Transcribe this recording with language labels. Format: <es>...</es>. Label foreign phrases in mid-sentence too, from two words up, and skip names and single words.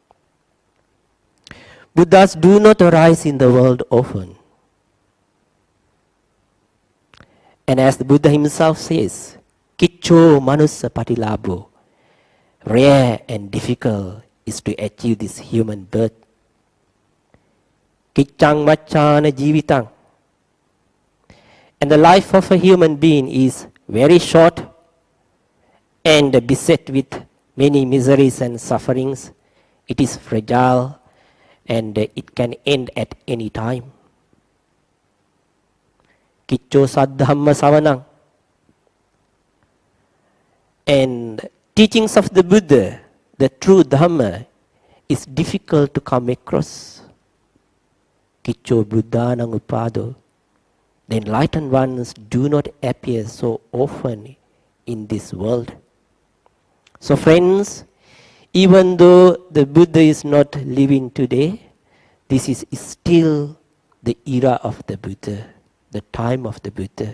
<en>Buddhas do not arise in the world often. And as the Buddha himself says,</en> <pi>Kiccho manussa patilabho,</pi> <en>rare and difficult is to achieve this human birth.</en> <pi>Kiccang maccana jivitang.</pi> <en>And the life of a human being is very short and beset with many miseries and sufferings. It is fragile and it can end at any time.</en> <pi>Kiccho saddhamma savanang.</pi> <en>And teachings of the Buddha, the true Dhamma, is difficult to come across.</en> <pi>Kiccho buddhanang upado.</pi> <en>The enlightened ones do not appear so often in this world. So friends, even though the Buddha is not living today, this is still the era of the Buddha, the time of the Buddha.</en>